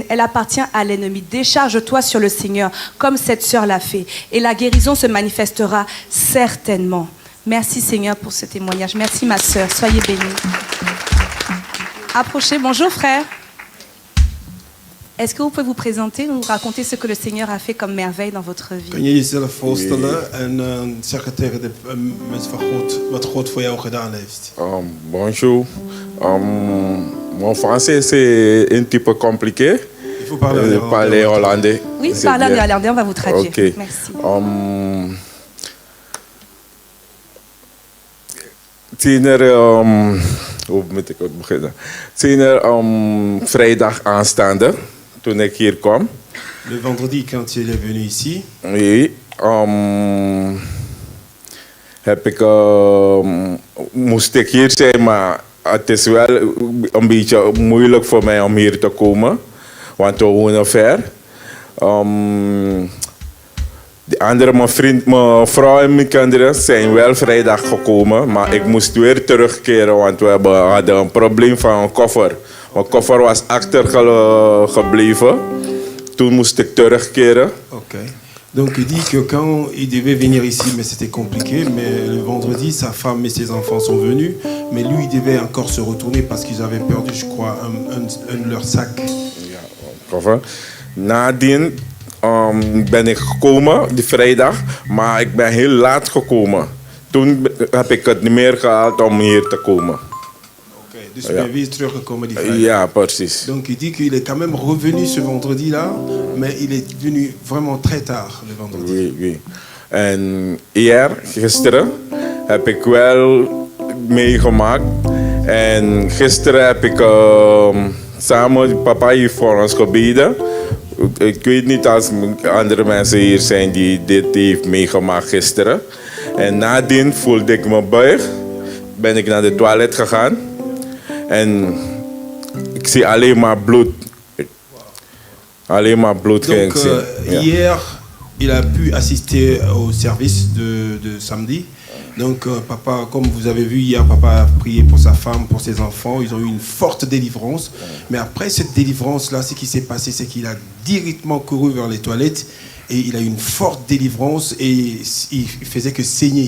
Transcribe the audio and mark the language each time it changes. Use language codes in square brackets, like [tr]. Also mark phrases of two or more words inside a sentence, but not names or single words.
[fr] Elle appartient à l'ennemi. Décharge-toi sur le Seigneur comme cette sœur l'a fait. Et la guérison se manifestera certainement. Merci Seigneur pour ce témoignage. Merci ma sœur. Soyez bénis. Approchez. Bonjour frère. Est-ce que vous pouvez vous présenter, nous raconter ce que le Seigneur a fait comme merveille dans votre vie? [nl] Kun je jezelf voorstellen en zeggen tegen de mensen van God wat God voor jou gedaan heeft? [fr] Bonjour. Mon français c'est un petit peu compliqué. Il faut parler Parler hollandais. Oui, parlez en néerlandais, on va vous traduire. Okay. Merci. [nl] Hoe moet ik het beginnen? Vrijdag aanstaande, toen ik hier kwam. [fr] Le vendredi, quand il est venu ici, Oui, [nl] moest ik hier zijn, maar het is wel een beetje moeilijk voor mij om hier te komen, want we wonen ver. De andere, mijn vrouw en mijn kinderen zijn wel vrijdag gekomen, maar ik moest weer terugkeren, want we hadden een probleem van een koffer. Mijn koffer was achtergebleven. Toen moest ik terugkeren. Ok. [fr] Donc il dit que quand il devait venir ici, mais c'était compliqué, mais le vendredi, sa femme et ses enfants sont venus, mais lui, il devait encore se retourner parce qu'ils avaient perdu, je crois, un de leurs sacs. [nl] Ja, koffer. Nadien ben ik gekomen, die vrijdag, maar ik ben heel laat gekomen. Toen heb ik het niet meer gehaald om hier te komen. Ok, dus je bent weer teruggekomen die vrijdag. Ja, precies. [fr] Donc il dit qu'il est quand même revenu ce vendredi-là, mais il est venu vraiment très tard le vendredi. Oui, oui. [nl] En gisteren heb ik wel meegemaakt. En gisteren heb ik samen, papa heeft voor ons gebeden. Ik weet niet als andere mensen hier zijn die dit heeft meegemaakt gisteren. En nadien voelde ik me buig. Ben ik naar de toilet gegaan. En ik zie alleen maar bloed. Alleen maar bloed ging [fr] Donc [nl] zien. [fr] hier, il a pu assister au service de samedi. Donc papa, comme vous avez vu hier, papa a prié pour sa femme, pour ses enfants. Ils ont eu une forte délivrance. Mais après cette délivrance-là, ce qui s'est passé, c'est qu'il a directement couru vers les toilettes et il a eu une forte délivrance et il faisait que saigner.